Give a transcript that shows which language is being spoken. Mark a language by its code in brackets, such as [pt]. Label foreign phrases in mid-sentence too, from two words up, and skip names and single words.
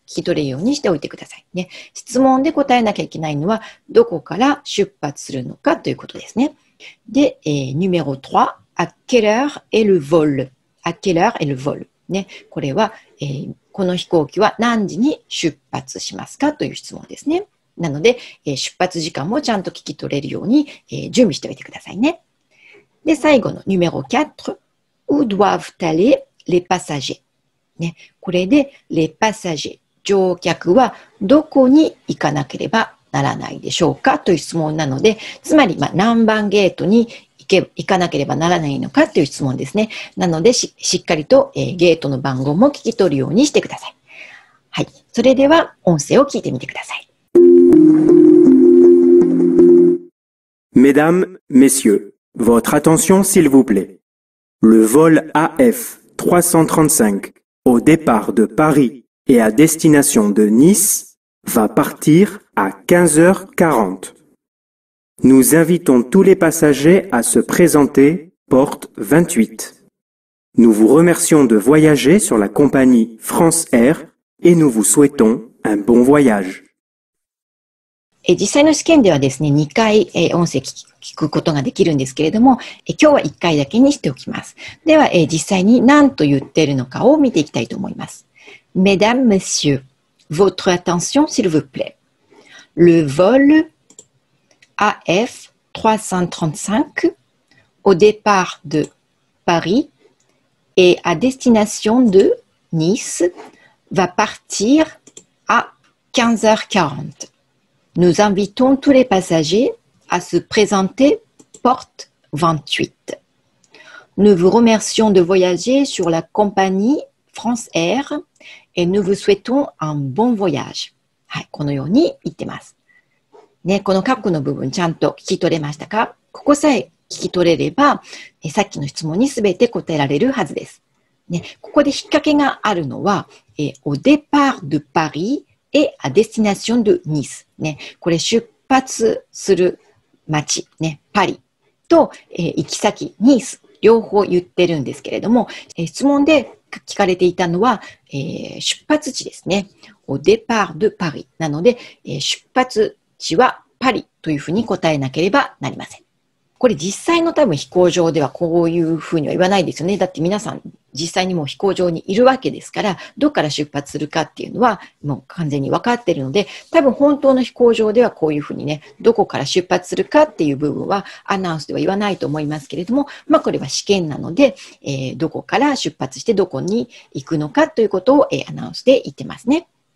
[ja] 聞き取れるようにしておいてくださいね。質問で答えなきゃいけないのはどこから出発するのかということですね。 [fr] で、numéro 3, à quelle heure est le vol? À quelle heure est le vol? [ja] ね、これは、この飛行機は何時に出発しますかという質問ですね。なので、出発時間もちゃんと聞き取れるように、準備しておいてくださいね。で、最後の [fr] numéro 4, où doivent aller les passagers? [ja] ね、これで、 [fr] les passagers、 [ja] 乗客はどこに行かなければならないでしょうかという質問なので、つまり、何番ゲートに行かなければならないのかという質問ですね。なのでしっかりと、ゲートの番号も聞き取るようにしてください。はい。それでは音声を聞いてみてください。 [fr] Mesdames, Messieurs, votre attention s'il vous plaît. Le vol AF 335 au départ de Paris et à destination de Nice va partir à 15h40. Nous invitons tous les passagers à se présenter porte 28. Nous vous remercions de voyager sur la compagnie France Air et nous vous souhaitons un bon voyage. [ja] 実際の試験ではですね、2回音声聞くことができるんですけれども、今日は1回だけにしておきます。では、実際に何と言っているのかを見ていきたいと思います。 [fr] Mesdames, Messieurs, votre attention s'il vous plaît. Le vol AF 335 au départ de Paris et à destination de Nice va partir à 15h40. Nous invitons tous les passagers à se présenter porte 28. Nous vous remercions de voyager sur la compagnie France Air et nous vous souhaitons un bon voyage. [ja] はい、このように言ってます。ね、この括弧の部分ちゃんと聞き取れましたか？ここさえ聞き取れれば、さっきの質問にすべて答えられるはずです。ね、ここで引っ掛けがあるのは、 [fr] au départ de Paris et à destination de Nice。 [ja] ね、これ出発する町、ね、パリと、行き先、ニース両方言ってるんですけれども、質問で聞かれていたのは、出発地ですね。 [fr] au départ de Paris [ja] なので、出発地はパリというふうに答えなければなりません。これ実際の多分飛行場ではこういうふうには言わないですよね。だって皆さん実際にもう飛行場にいるわけですから、どこから出発するかっていうのはもう完全に分かっているので、多分本当の飛行場ではこういうふうにね、どこから出発するかっていう部分はアナウンスでは言わないと思いますけれども、これは試験なので、どこから出発してどこに行くのかということを、アナウンスで言ってますね。